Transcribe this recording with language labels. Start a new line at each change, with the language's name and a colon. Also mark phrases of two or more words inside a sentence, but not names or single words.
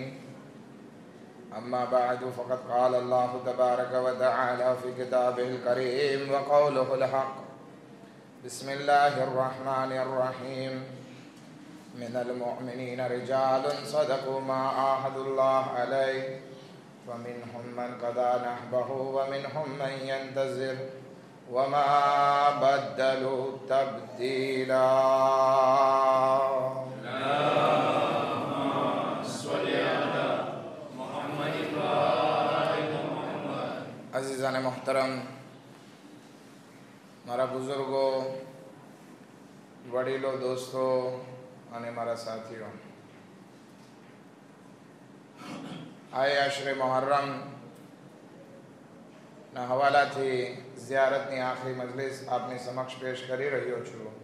Arabic: أما بعد فقد قال الله تبارك وتعالى في كتابه الكريم وقوله الحق بسم الله الرحمن الرحيم من المؤمنين رجال صدقوا ما عاهدوا الله عليه ومنهم من قضى نحبه ومنهم من ينتظر وما بدلوا تبديلا.
Urdu: عزیزان محترم,
Gujarati: મારા બુજુર્ગો, વડીલો, દોસ્તો અને મારા સાથીઓ, આએ આશરે મુહર્રમ ના હવાલાથી ઝિયારતની આખરી મજલિસ આપની સમક્ષ પેશ કરી રહ્યો છું